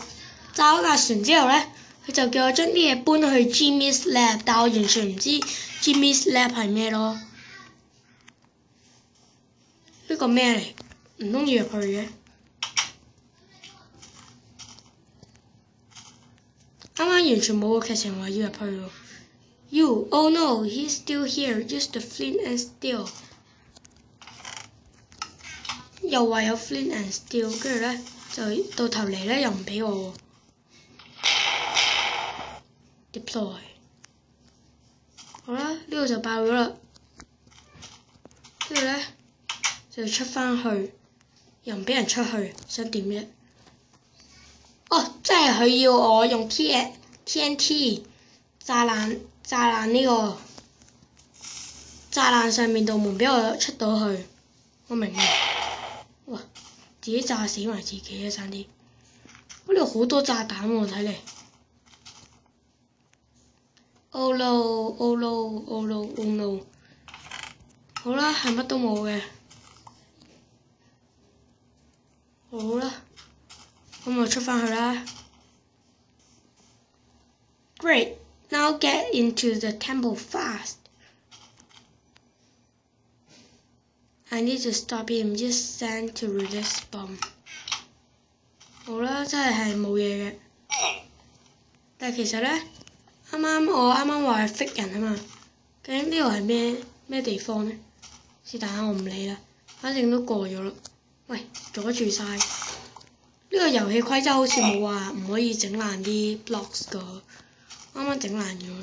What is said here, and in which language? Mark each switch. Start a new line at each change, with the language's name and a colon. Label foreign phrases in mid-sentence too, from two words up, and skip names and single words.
Cantonese: 炸咗架船之後咧，佢就叫我將啲嘢搬去 Jimmy's lab， 但我完全唔知 Jimmy's lab 係咩咯。呢個咩嚟？唔通要入去嘅？啱啱完全冇個劇情話要入去喎。
English: You, oh no, he's still here. Use the flint and steel.
Cantonese: 又話有
English: flint and steel，
Cantonese: 跟住咧就到頭嚟咧又唔俾我喎。Deploy。好啦，呢度就爆咗啦。跟住咧就出翻去，又唔俾人出去，想點啫？哦，即係佢要我用 TNT 炸爛呢個炸爛上面道門俾我出到去，我明啦。哇！自己炸死埋自己啊！差啲。呢度好多炸彈喎，
English: 睇嚟。Oh no! Oh no! Oh no! Oh no!
Cantonese: 好啦，係乜都冇嘅。好啦，咁我出翻去啦。Great!
English: Now get into the temple fast. I need to stop him. Just send to release bomb。
Cantonese: 好啦，真係冇嘢嘅。但係其實咧，我啱啱話係 fake 人啊嘛，究竟呢度係咩地方咧？是但我唔理啦，反正都過咗啦。喂，阻住晒！呢個遊戲規則好似冇話唔可以整爛啲 blocks 㗎，啱啱整爛咗。